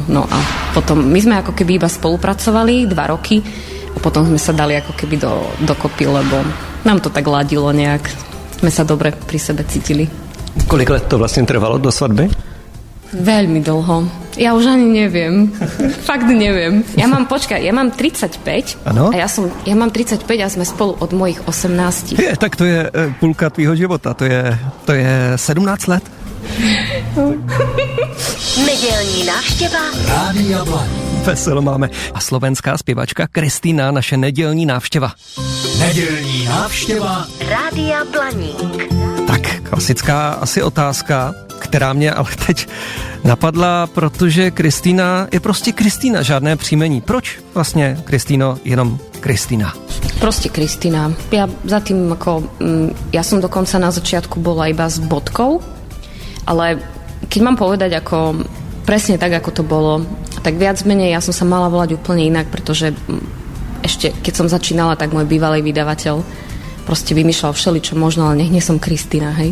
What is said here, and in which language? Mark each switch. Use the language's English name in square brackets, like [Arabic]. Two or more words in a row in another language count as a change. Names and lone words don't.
[Slovak] No a potom my sme ako keby iba spolupracovali 2 roky a potom sme sa dali ako keby dokopy, lebo nám to tak ladilo nejak. Sme sa dobre pri sebe cítili. [Czech] Kolik let to vlastne trvalo do svatby? [Slovak] Veľmi dlho. Ja už ani neviem. Fakt neviem. Ja mám 35. [Czech] Ano? [Slovak] A ja mám 35 a sme spolu od mojich 18. [Czech] Tak to je půlka tvýho života. To je 17 let. Nedělní návštěva Rádia Blaník. [Slovak] Veselo máme. [Czech] A slovenská zpěvačka Kristýna, naše nedělní návštěva. Nedělní návštěva Rádia Blaník. Tak, klasická asi otázka, která mě ale teď napadla, protože Kristýna je prostě Kristýna, žádné příjmení. Proč vlastně, Kristýno, jenom Kristýna? [Slovak] Proste Kristýna. Ja za tým ja som dokonca na začiatku bola iba s bodkou, ale keď mám povedať presne tak, ako to bolo, tak viac menej ja som sa mala volať úplne inak, pretože ešte keď som začínala, tak môj bývalý vydavateľ proste vymýšľal všeličo možno, ale nech nie som Kristína, hej.